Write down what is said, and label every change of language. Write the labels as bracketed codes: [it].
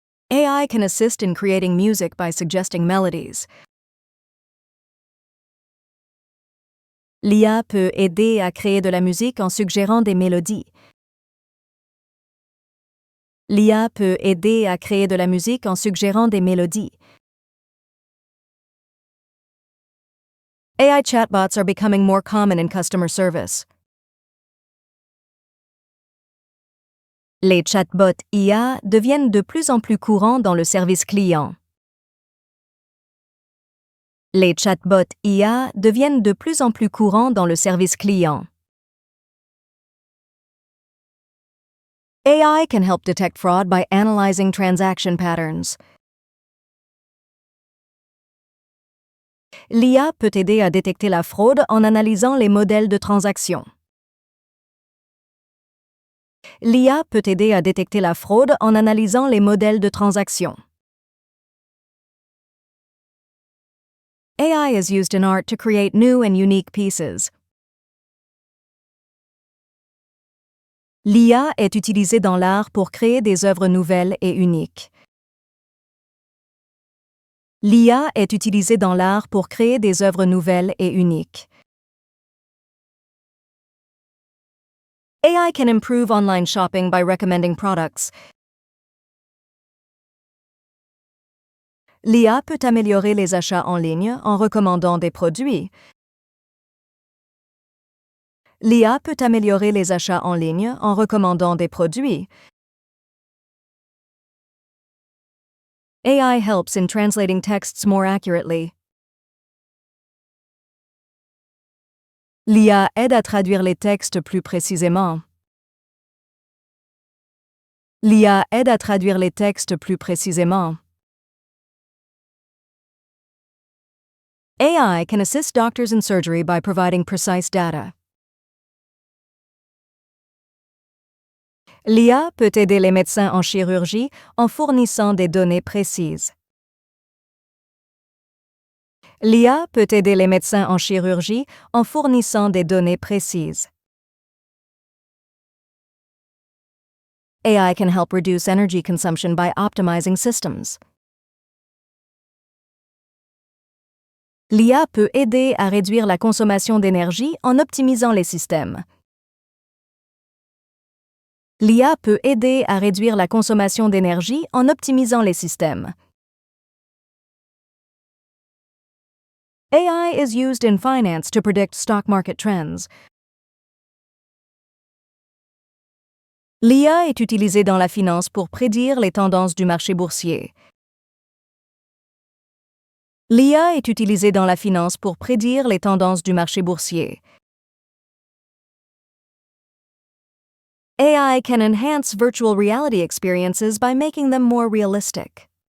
[en] AI can assist in creating music by suggesting melodies. [fr] L'IA peut aider à créer de la musique en suggérant des mélodies. L'IA peut aider à créer de la musique en suggérant des mélodies. [en] AI chatbots are becoming more common in customer service. [fr] Les chatbots IA deviennent de plus en plus courants dans le service client. Les chatbots IA deviennent de plus en plus courants dans le service client. [en] AI can help detect fraud by analyzing transaction patterns. [fr] L'IA peut aider à détecter la fraude en analysant les modèles de transaction. L'IA peut aider à détecter la fraude en analysant les modèles de transaction. [en] AI is used in art to create new and unique pieces. [fr] L'IA est utilisée dans l'art pour créer des œuvres nouvelles et uniques. L'IA est utilisée dans l'art pour créer des œuvres nouvelles et uniques. [en] AI can improve online shopping by recommending products. [fr] L'IA peut améliorer les achats en ligne en recommandant des produits. L'IA peut améliorer les achats en ligne en recommandant des produits. [en] AI helps in translating texts more accurately. [fr] L'IA aide à traduire les textes plus précisément. L'IA aide à traduire les textes plus précisément. [en] AI can assist doctors in surgery by providing precise data. [fr] L'IA peut aider les médecins en chirurgie en fournissant des données précises. L'IA peut aider les médecins en chirurgie en fournissant des données précises. [en] AI can help reduce energy consumption by optimizing systems. [fr] L'IA peut aider à réduire la consommation d'énergie en optimisant les systèmes. L'IA peut aider à réduire la consommation d'énergie en optimisant les systèmes. [en] AI is used in finance to predict stock market trends. [fr] L'IA est utilisée dans la finance pour prédire les tendances du marché boursier. L'IA est utilisée dans la finance pour prédire les tendances du marché boursier. [en] AI can enhance virtual reality experiences by making them more realistic.